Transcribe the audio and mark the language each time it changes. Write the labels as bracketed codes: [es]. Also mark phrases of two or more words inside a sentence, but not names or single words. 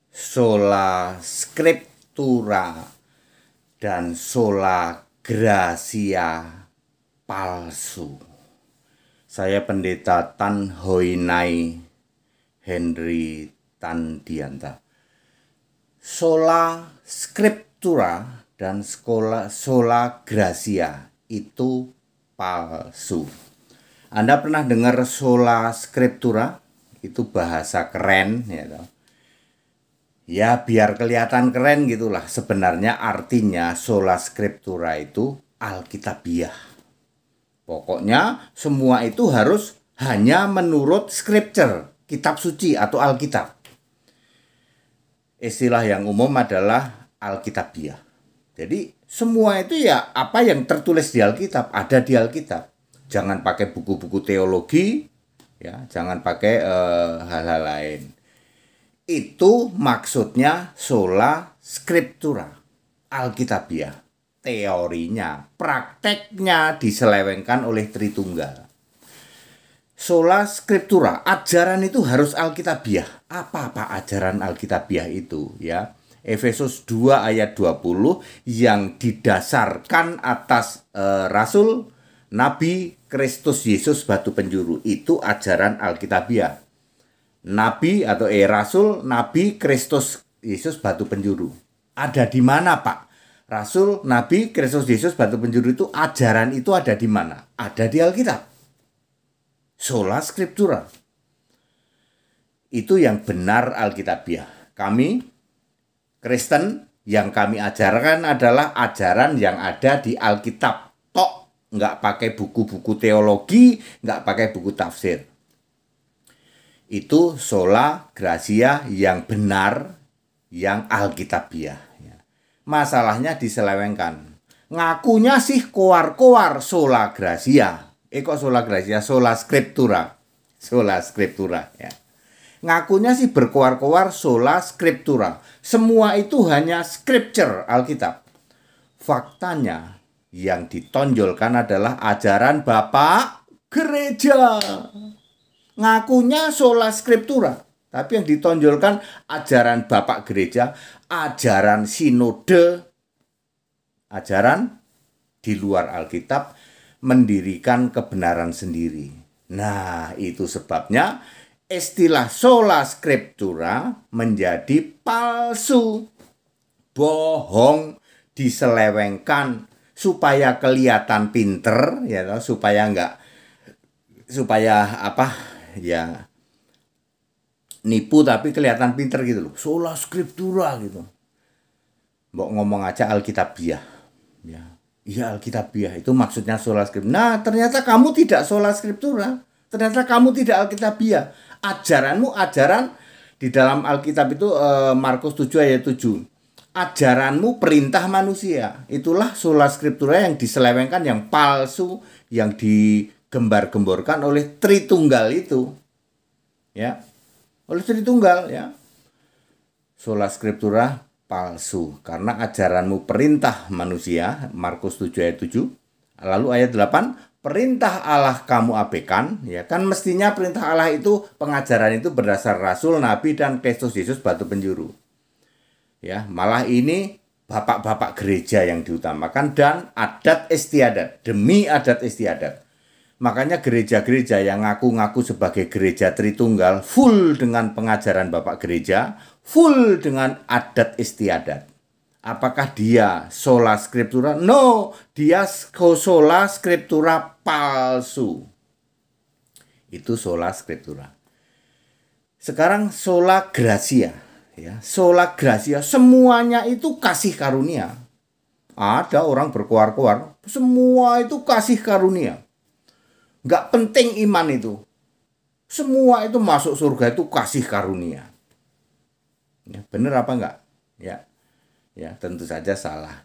[la] sola scriptura dan sola gratia palsu. [id] Saya Pendeta Tan Hoinai Henry Tandianta. [la] Sola scriptura dan sola gratia itu palsu. [id] Anda pernah dengar [la] sola scriptura? [id] Itu bahasa keren ya toh. Ya biar kelihatan keren gitulah. Sebenarnya artinya [la] sola scriptura [id] itu Alkitabiah. Pokoknya semua itu harus hanya menurut scripture, kitab suci atau Alkitab. Istilah yang umum adalah Alkitabiah. Jadi semua itu ya apa yang tertulis di Alkitab, ada di Alkitab. Jangan pakai buku-buku teologi, ya, jangan pakai hal-hal lain. Itu maksudnya [la] sola scriptura, [id] Alkitabiah. Teorinya, prakteknya diselewengkan oleh Tritunggal. [la] Sola scriptura, [id] ajaran itu harus Alkitabiah. Apa ajaran Alkitabiah itu, ya? Efesus 2 ayat 20 yang didasarkan atas Rasul, Nabi, Kristus Yesus batu penjuru. Itu ajaran Alkitabiah. Nabi atau Rasul, Nabi, Kristus Yesus batu penjuru. Ada di mana, Pak? Rasul, Nabi, Kristus Yesus batu penjuru itu ajaran itu ada di mana? Ada di Alkitab. [la] Sola scriptura. [id] Itu yang benar Alkitabiah. Kami Kristen yang kami ajarkan adalah ajaran yang ada di Alkitab. Nggak pakai buku-buku teologi, nggak pakai buku tafsir. Itu [la] sola gratia [id] yang benar, yang Alkitabiah. Masalahnya diselewengkan. Ngakunya sih koar-koar [la] sola gratia. Kok sola gratia? Sola scriptura. Sola scriptura. [id] Ya. Ngakunya sih berkoar-koar [la] sola scriptura. [id] Semua itu hanya scripture Alkitab. Faktanya yang ditonjolkan adalah ajaran Bapak Gereja. [la] Ngakunya sola scriptura, [id] tapi yang ditonjolkan ajaran Bapak Gereja, ajaran sinode, ajaran di luar Alkitab, mendirikan kebenaran sendiri. Nah, itu sebabnya istilah [la] sola scriptura [id] menjadi palsu, bohong, diselewengkan, supaya kelihatan pinter ya, supaya nipu tapi kelihatan pinter gitu loh. [la] Sola scriptura gitu. [id] Mbok ngomong aja Alkitabiah. Ya. Iya Alkitabiah itu maksudnya [la] sola scriptura. [id] Nah, ternyata kamu tidak [la] sola scriptura. [id] Ternyata kamu tidak Alkitabiah. Ajaranmu ajaran di dalam Alkitab itu Markus 7 ayat 7. Ajaranmu perintah manusia. Itulah [la] sola scriptura [id] yang diselewengkan, yang palsu, yang digembar-gemborkan oleh Tritunggal itu. Ya. Oleh Tritunggal ya. [la] Sola scriptura [id] palsu karena ajaranmu perintah manusia, Markus 7 ayat 7. Lalu ayat 8, perintah Allah kamu abaikan, ya kan mestinya perintah Allah itu, pengajaran itu berdasar Rasul, Nabi dan Kristus Yesus batu penjuru. Ya, malah ini bapak-bapak gereja yang diutamakan dan adat istiadat, demi adat istiadat. Makanya gereja-gereja yang ngaku-ngaku sebagai gereja Tritunggal full dengan pengajaran bapak gereja, full dengan adat istiadat. Apakah dia [la] sola scriptura? [id] No, dia [la] sola scriptura [id] palsu. [la] Itu sola scriptura. Sekarang sola gratia. [id] Ya, [la] sola gratia [id] semuanya itu kasih karunia. Ada orang berkoar-koar, semua itu kasih karunia. Nggak penting iman itu. Semua itu masuk surga itu kasih karunia. Ya, bener apa enggak? Ya, tentu saja salah.